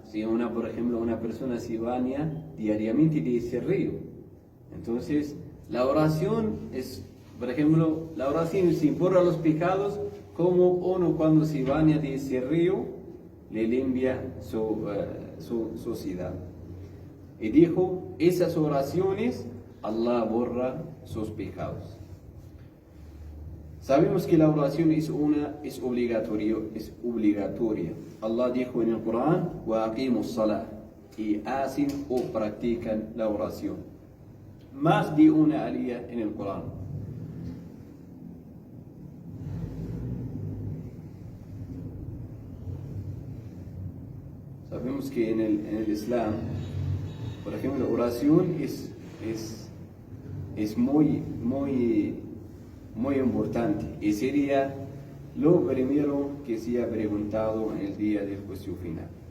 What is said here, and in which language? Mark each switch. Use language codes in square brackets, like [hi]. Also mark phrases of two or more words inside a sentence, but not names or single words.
[es] Si por ejemplo, una persona se baña diariamente de ese río, entonces la oración es, por ejemplo, la oración se borra los pecados, como uno cuando se baña de ese río le limpia su sociedad. Y dijo: esas oraciones Allah borra sus pecados. Sabemos que la oración es obligatoria. Allah dijo en el Corán: [ar] وأقيموا الصلاة, [es] y hacen o practican la oración. Más de una alía en el Corán. Sabemos que en el Islam, por ejemplo, la oración es muy importante, y sería lo primero que se ha preguntado en el día del juicio final.